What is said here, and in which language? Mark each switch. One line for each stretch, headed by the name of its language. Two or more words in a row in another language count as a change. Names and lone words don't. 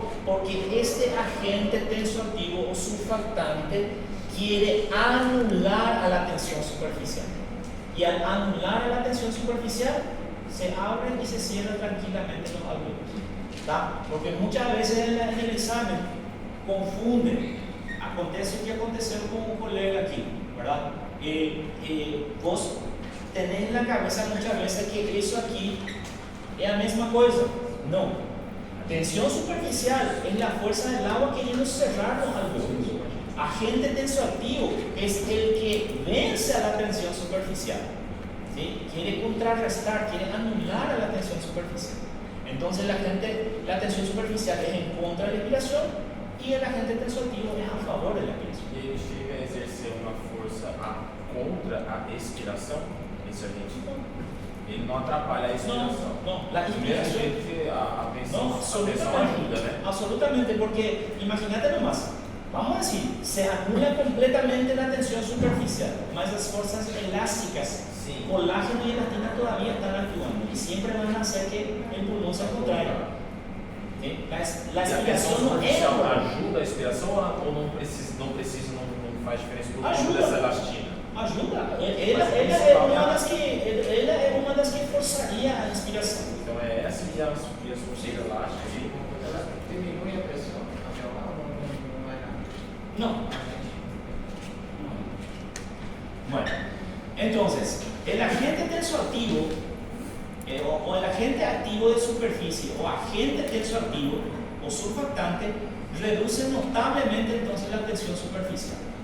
Spanish: Porque este agente tensoactivo o surfactante quiere anular a la tensión superficial. Y al anular a la tensión superficial, se abren y se cierran tranquilamente los alveolos. ¿Tá? Porque muchas veces en el examen confunden.
Portuguese: Acontece o que aconteceu
Spanish: con un colega aquí, ¿verdad? Vos tenés en la cabeza muchas veces que eso aquí es la misma cosa. No. Tensión superficial es la fuerza del agua queriendo cerrar los alveolos. Agente tensoactivo es el que vence a la tensión superficial. ¿Sí? Quiere contrarrestar, quiere anular a la tensión tensión superficial. Entonces la tensión superficial es en contra de la expiración y el agente tensoactivo es a favor de la expiración.
Portuguese: E ele chega a exercer uma força contra a expiração, esse agente não. Ele não atrapalha a expiração.
Spanish: No, la
Portuguese: Do mesmo
Spanish: expiración.
Portuguese: jeito que a tensão
Spanish: No,
Portuguese: ajuda, né?
Spanish: absolutamente, porque imagínate nomás, vamos a decir, se anula completamente la tensión superficial, más las fuerzas elásticas,
Portuguese: Sim.
Spanish: colágeno y elastina todavía están actuando y siempre van a hacer que el pulmón se contraiga. La
Portuguese: E a tensão
Spanish: expiración no es
Portuguese: superficial
Spanish: por-
Portuguese: ajuda a expiração ou não faz diferença por conta Ajuda. dessa elastina?
Spanish: Ayuda. Ella es una de las que forzaría a inspiración.
Portuguese: Então é essa e a substância elástica. Ela diminui a pressão até lá ou não vai nada?
Spanish: No. Bueno, entonces, el agente tensoactivo o el agente activo de superficie o agente tensoactivo o surfactante reduce notablemente entonces la tensión superficial.